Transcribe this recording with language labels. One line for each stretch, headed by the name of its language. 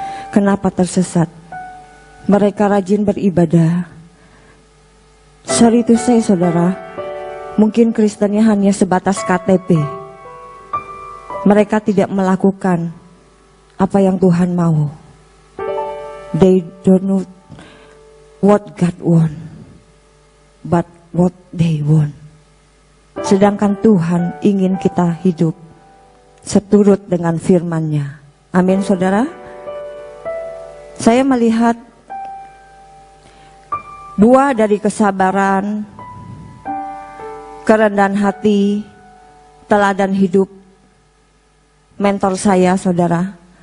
Indonesian: Kenapa tersesat? Mereka rajin beribadah.
English: Sorry to say,
Indonesian: saudara, mungkin Kristennya hanya sebatas KTP. Mereka tidak melakukan apa yang Tuhan mau.
English: They don't know what God want, but what they want.
Indonesian: Sedangkan Tuhan ingin kita hidup seturut dengan firman-Nya. Amin, saudara. Saya melihat buah dari kesabaran, kerendahan hati, teladan hidup mentor saya, saudara.